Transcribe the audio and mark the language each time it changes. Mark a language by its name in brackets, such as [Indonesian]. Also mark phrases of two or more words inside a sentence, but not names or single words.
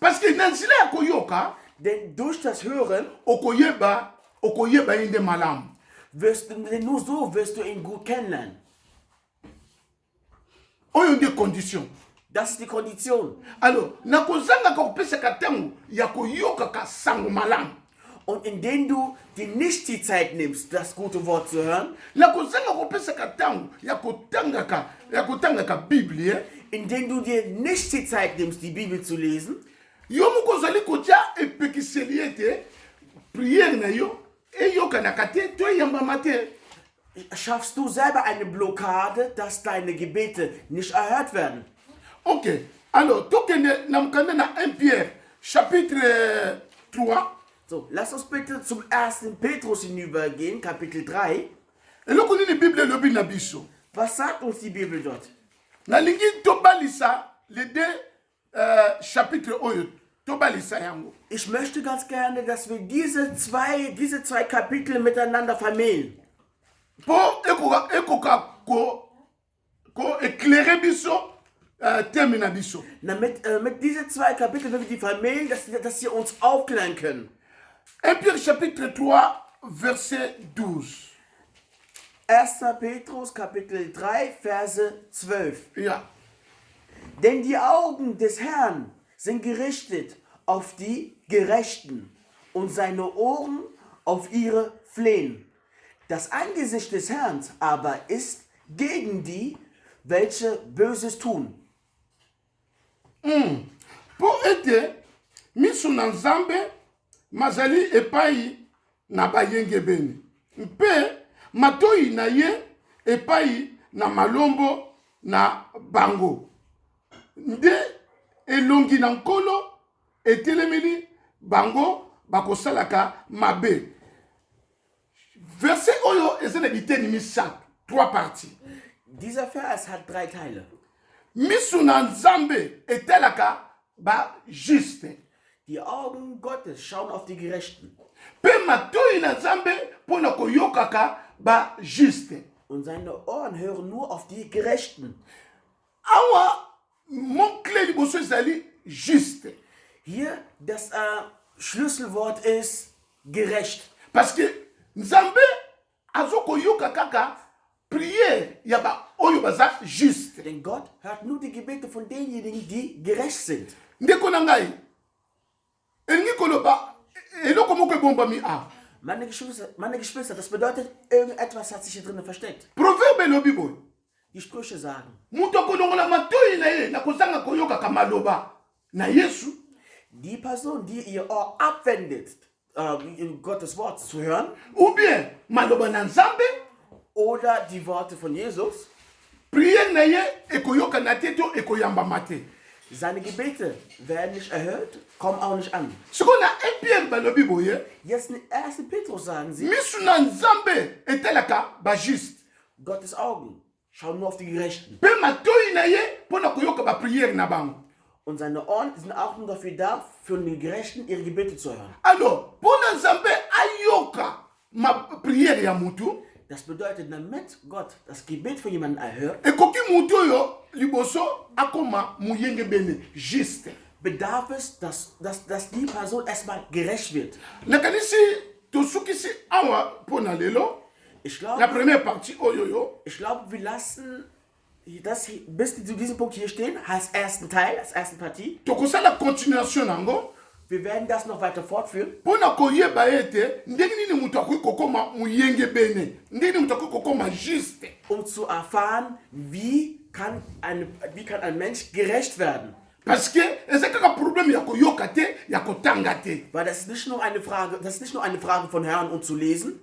[French] Parce que [Lingala] na nzela ya koyoka [German] Denn durch das Hören [Lingala] okoyeba ye nde malamu. [German] denn nur so wirst du ihn gut kennenlernen. [Lingala] Oyo nde condition. [German] Das ist die Kondition. [Lingala] Alors nakozangaka kopesaka ntango ya koyokaka sango malamu. [German] Und indem du dir nicht die Zeit nimmst, das gute Wort zu hören, [Lingala] nakozanga kopesaka ntango ya kotangaka Biblie, [German] indem du dir nicht die Zeit nimmst, die Bibel zu lesen, [Lingala] yo moko ozali kotia epekiseli ete priere na yo eyokanaka te to eyambama te. [German] schaffst du selber eine Blockade, dass deine Gebete nicht erhört werden. [Lingala] Ok, alors tokende na mokanda na 1 Pierre chapitre 3. [German] So, lass uns bitte zum 1. Petrus hinübergehen, Kapitel 3. [Lingala] eloko nini Bible elobi na biso? [German] Was sagt uns die Bibel dort? [Lingala] nalingi tobalisa [French] les deux chapitres [Lingala] oyo tobalisa yango. [German] Ich möchte ganz gerne, dass wir diese zwei Kapitel miteinander vermählen. [Lingala] Po ekoka ko éclairer biso thème na biso. [German] Mit diesen zwei Kapiteln, wenn wir die vermählen, dass sie uns aufklären können. [French] 1 Pierre chapitre 3 verset 12. [German] 1. Petrus Kapitel 3, Verse 12. Ja. Denn die Augen des Herrn sind gerichtet auf die Gerechten und seine Ohren auf ihre Flehen. Das Angesicht des Herrn aber ist gegen die, welche Böses tun. [Lingala] Po ete miso na Nzambe mazali epai na bayengebeni mpe matoi na ye epai na malombo na bango nde elongi na nkolo etelemeli bango bakosalaka mabe. Verset oyo eza na biteni misato, 3 parties. [German] Dieser Vers hat 3 Teile. [Lingala] Miso na Nzambe etalaka ba juste. [German] Die Augen Gottes schauen auf die Gerechten. [Lingala] Pe matoi na Nzambe pona koyokaka ba juste. [German] Und seine Ohren hören nur auf die Gerechten. [Lingala] Awa [French] mon clé [Lingala] liboso ezali juste. [German] Hier das Schlüsselwort ist gerecht. [French] Parce que [Lingala] Nzambe azokoyoka kaka prière ya ba oyo baza juste. [German] Denn Gott hört nur die Gebete von denjenigen, die gerecht sind. [Lingala] Ndeko na ngai elingi koloba eloko moko ebombami awa. [German] Meine Geschwister, das bedeutet, irgendetwas hat sich hier drinnen versteckt. [Lingala] Proverbe elobi boye. [German] Die Sprüche sagen, [Lingala] Mutu akolongola matoi na ye na kozanga koyokaka maloba na Yesu. [German] die Person, die ihr Ohr abwendet, Gottes Wort zu hören, [French] Ou bien [Lingala] maloba na Nzambe, [German] oder die Worte von Jesus, [Lingala] prière na ye ekoyokana te to ekoyambama te. [German] seine Gebete werden nicht erhört, kommen auch nicht an. [Lingala] Siko na 1 Pierre balobi boye, [German] Jetzt in 1. Petrus sagen sie, [Lingala] misu na Nzambe etalaka ba juste. [German] Gottes Augen schauen nur auf die Gerechten. [Lingala] mpe matoi na ye mpo na koyoka bapriere na bango. [German] Und seine Ohren sind auch nur dafür da, für die Gerechten ihre Gebete zu hören. [Lingala] Alors mpo na nzambe ayoka priere ya mutu, [German] Das bedeutet, damit Gott das Gebet von jemandem erhört, [Lingala] ekoki mutu oyo liboso akoma muyenge bene juste. [German] bedarf es, dass die Person erstmal gerecht wird. [Lingala] nakanisi tosukisi awa mpo na lelo [German] Ich [Lingala] na [German] glaube, [French] première partie [Lingala] oyoyo. [German] wir lassen das bis zu diesem Punkt hier stehen, als ersten Teil, als ersten Partie. [Lingala] tokosala continuation nango [German] Wir werden das noch weiter fortführen, [Lingala] mpo na koyeba ete ndenge nini moto akoki kokoma muyenge bene, ndenge nini moto akoki kokoma juste. [German] um zu erfahren, wie kann ein Mensch gerecht werden. [French] Parce que [Lingala] eza kaka problème ya koyoka te ya kotanga te. [German] Weil das ist nicht nur eine Frage von Hören und zu lesen,